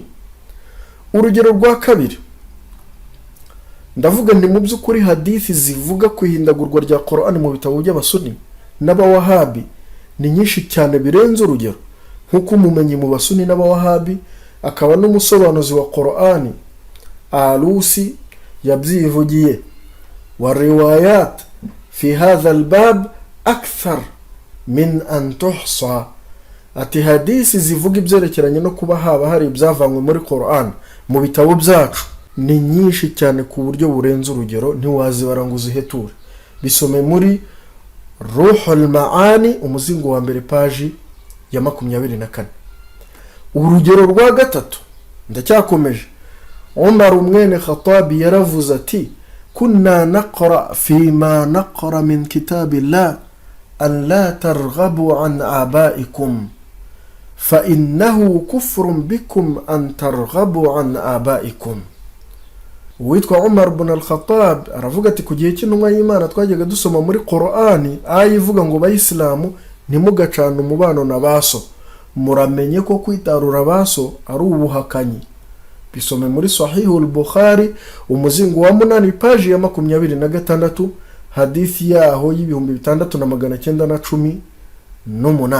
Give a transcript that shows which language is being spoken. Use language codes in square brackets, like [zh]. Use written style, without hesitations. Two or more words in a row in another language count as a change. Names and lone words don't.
[rw] Urugero rwa kabiri, ndavuga ndi mu by'ukuri hadithi zivuga kwihindagurwa rya Qur'an mu bitabo by'abasuni n'abawahabi ni nyinshi cyane birenze urugero, nkuko umumenyi mu basuni n'abawahabi akaba n'umusobanuzi wa Qur'ani Alusi yabyivugiye [ar] والروايات في هذا الباب أكثر من أن تحصى. [rw] Ati hadisi zivuga ibyerekeranye no kuba haba hari ibyavanywe muri Qur'an mu bitabo byacu ni nyinshi cyane ku buryo burenze urugero ntiwazibara ngo uziheture. Bisome muri Ruhul Maani umuzingo wa mbere page ya 24. Urugero rwa gatatu ndacyakomeje, Umar mwene Khattab yaravuze ati [ar] كنا نقرأ فيما نقرأ من كتاب الله أن لا ترغبوا عن آبائكم فإنه كفر بكم أن ترغبوا عن آبائكم. [rw] Witwa Umar ibn al-Khattab aravuga ati kugiye cy'intumwa y'Imana twajyaga dusoma muri Qur'ani ayivuga ngo bayisilamu ntimugacana umubano na baso, muramenye ko kwitarura baso ari ubuhakanyi. Bisome muri Sahihul Bukhari umuzingo wa 8 page ya 26 hadithi yaho y'6918.